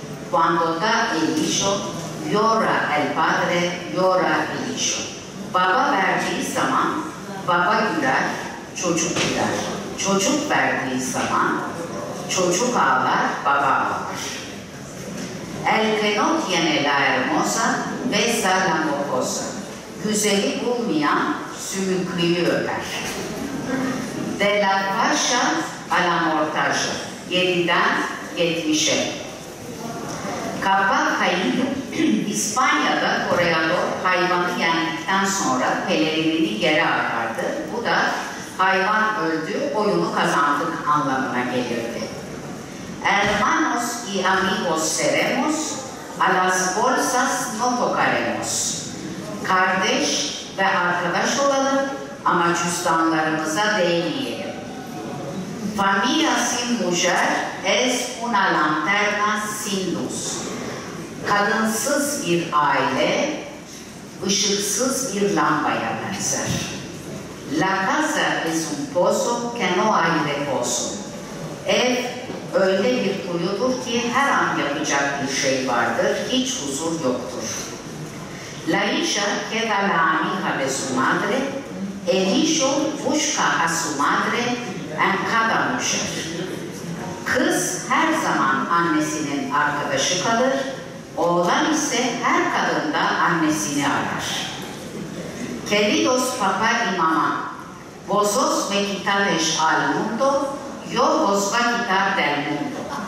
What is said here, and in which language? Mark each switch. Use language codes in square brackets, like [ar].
[lad] Cuando da el hijo, llora el padre, llora el hijo. [tr] Baba verdiği zaman baba güler, çocuk güler. Çocuk verdiği zaman çocuk ağlar, baba ağlar. [lad] El que no tiene la hermosa, besa la mocosa. [tr] Güzeli bulmayan sümüklüyü öper. [lad] De la paşa a la mortaja. [tr] 7'den 70'e. [lad] Capa caído. [tr] İspanya'da Toreador hayvanı yendikten sonra pelerinini yere atardı. Bu da hayvan öldü, oyunu kazandık anlamına gelirdi. [lad] Hermanos y amigos seremos, a las bolsas no tocaremos. [tr] Kardeş ve arkadaş olalım ama cüzdanlarımıza değmeyelim. [lad] Familia sin mujer es una lanterna sin luz. [tr] Kadınsız bir aile, ışıksız bir lambaya benzer. [lad] La casa es un pozo que no hay reposo. [tr] Ev öyle bir kuyudur ki her an yapacak bir şey vardır, hiç huzur yoktur. [lad] La hija queda la amiga de su madre, el hijo busca a su madre en cada mujer. [tr] Kız her zaman annesinin arkadaşı kalır, oğlan ise her kadında annesini arar. [lad] Queridos papá y mamá, vos os me quitades al mundo, yo os va quitar del mundo.